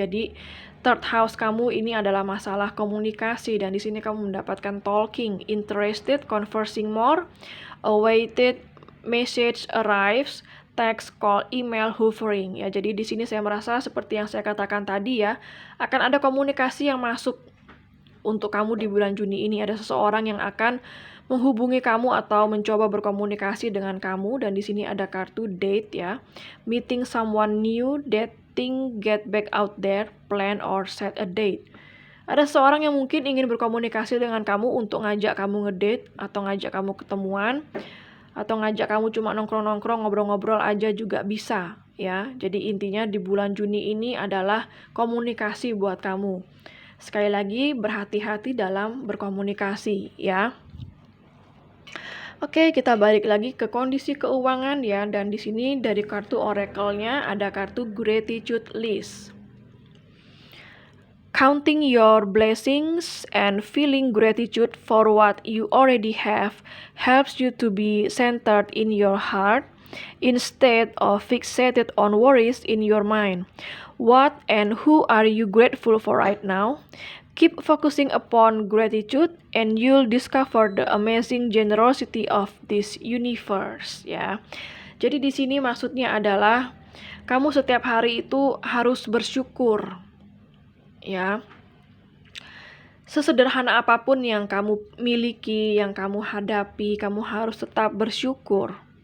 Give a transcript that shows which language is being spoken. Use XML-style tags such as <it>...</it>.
<id>Jadi third house kamu ini adalah masalah komunikasi, dan di sini kamu mendapatkan</id> <en>talking, interested, conversing more, awaited, message arrives, text, call, email, hovering</en> <id>ya. Jadi di sini saya merasa seperti yang saya katakan tadi ya, akan ada komunikasi yang masuk untuk kamu di bulan Juni ini. Ada seseorang yang akan menghubungi kamu atau mencoba berkomunikasi dengan kamu, dan di sini ada kartu date ya.</id> <en>Meeting someone new, dating, get back out there, plan or set a date.</en> <id>Ada seseorang yang mungkin ingin berkomunikasi dengan kamu untuk ngajak kamu ngedate atau ngajak kamu ketemuan atau ngajak kamu cuma nongkrong-nongkrong, ngobrol-ngobrol aja juga bisa ya. Jadi intinya di bulan Juni ini adalah komunikasi buat kamu. Sekali lagi, berhati-hati dalam berkomunikasi ya. Oke, kita balik lagi ke kondisi keuangan ya, dan di sini dari kartu oracle-nya ada kartu gratitude list.</id> <en>Counting your blessings and feeling gratitude for what you already have helps you to be centered in your heart instead of fixated on worries in your mind. What and who are you grateful for right now? Keep focusing upon gratitude and you'll discover the amazing generosity of this universe</en> <id>ya. Jadi di sini maksudnya adalah kamu setiap hari itu harus bersyukur ya. Sesederhana apapun yang kamu miliki, yang kamu hadapi, kamu harus tetap bersyukur.</id>